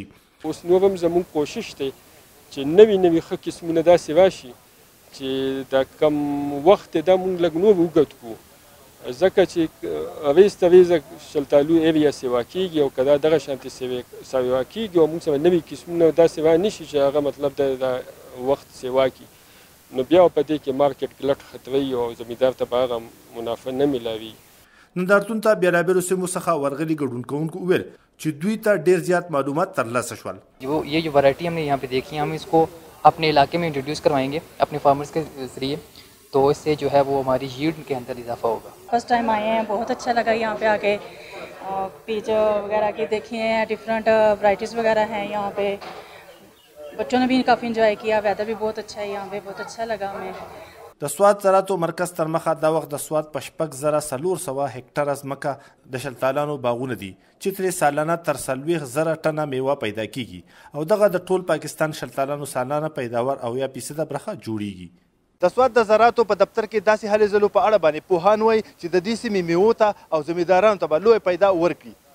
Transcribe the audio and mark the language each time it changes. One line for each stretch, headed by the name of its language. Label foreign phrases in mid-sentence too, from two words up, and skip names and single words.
Pashto: اوس نور هم زموږ کوشش دی چې نوي ښه قسمونه داسې راشي چې د کم وخت دا موږ لږ نور اوږد کړو، ځکه چې ریز ته ریزه شلتالو ایریا سیوا کېږي او که دا دغه شانتې سیوا کېږي او موږ سره نوي قسمونه داسې را نه شي چې هغه مطلب د وخت سیوا کړي، نو بیا په دې کې مارکیټ کې لټ خطروي او زمیندار ته به هغه منافع نه میلاوي. نندارتون ته بیلابیلو سیمو څخه ورغلي ګډون کوونکو وویل چې دوی ته ډېر زیات معلومات ترلاسه شول.
Urdu: یہ جو ورائٹی ہم نے یہاں پے دیکھی ہے، ہم اس کو اپنے علاقے میں انٹروڈیوس کروائیں گے اپنے فارمرز کے ذریعے، تو اس سے جو ہے وہ ہماری ییلڈ کے اندر اضافہ ہوگا.
English: first time
Urdu: آئے ہیں، بہت اچھا لگا یہاں پے آ کے. پیچ وغیرہ کی دیکھی ہیں,
English: different varieties
Urdu: وغیرہ ہیں یہاں پے. بچوں نے بھی کافی انجوائے کیا، ویدر بھی بہت اچھا ہے یہاں پے، بہت اچھا لگا ہمیں.
Pashto: د سوات زراعتو مرکز تر مخه دا وخت د سوات په 4,400 هکټاره ځمکه د شلتالانو باغونه دي چې ترې سالانه تر 40,000 ټنه میوه پیدا کیږي او دغه د ټول پاکستان شلتالانو سالانه پیداوار او یا فیصده برخه جوړیږي. د سوات د زراعتو په دفتر کې داسې هلې ځلو په اړه باندې پوهان وایي چې د دې سیمې میوو ته او زمیندارانو ته به لویه پیدا ورکړي.